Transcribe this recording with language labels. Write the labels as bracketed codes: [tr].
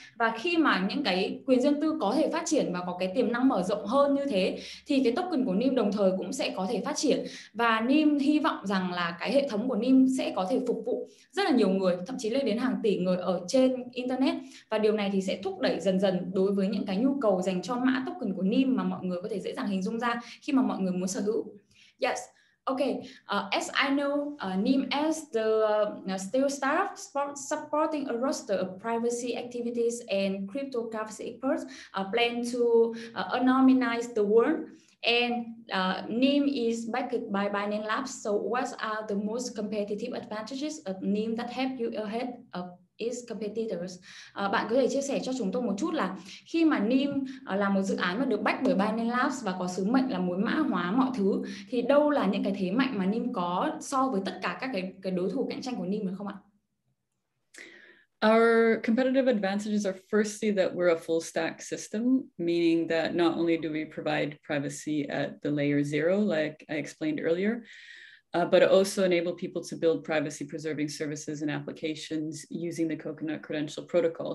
[vi] Và khi mà những cái quyền riêng tư có thể phát triển và có cái tiềm năng mở rộng hơn như thế, thì cái token của Nim đồng thời cũng sẽ có thể phát triển. Và Nim hy vọng rằng là cái hệ thống của Nim sẽ có thể phục vụ rất là nhiều người, thậm chí lên đến hàng tỷ người ở trên Internet. Và điều này thì sẽ thúc đẩy dần dần đối với những cái nhu cầu dành cho mã token của Nim mà mọi người có thể dễ dàng hình dung ra khi mà mọi người muốn sở hữu. [en] Yes. Okay, as I know, Nim as the still startup supporting a roster of privacy activities and cryptocurrency experts plan to anonymize the world. And Nim is backed by Binance Labs. So what are the most competitive advantages of Nim that help you ahead of its competitors? [vi] Bạn có thể chia sẻ cho chúng tôi một chút là khi mà Nim là một dự án mà được back bởi Binance Labs và có sứ mệnh là muốn mã hóa mọi thứ, thì đâu là những cái thế mạnh mà Nim có so với tất cả các cái đối thủ cạnh tranh của Nim được không ạ? [en] Our competitive advantages are firstly that we're a full stack system, meaning that not only do we provide privacy at the layer 0, like I explained earlier, but also enable people to build privacy preserving services and applications using the Coconut Credential Protocol.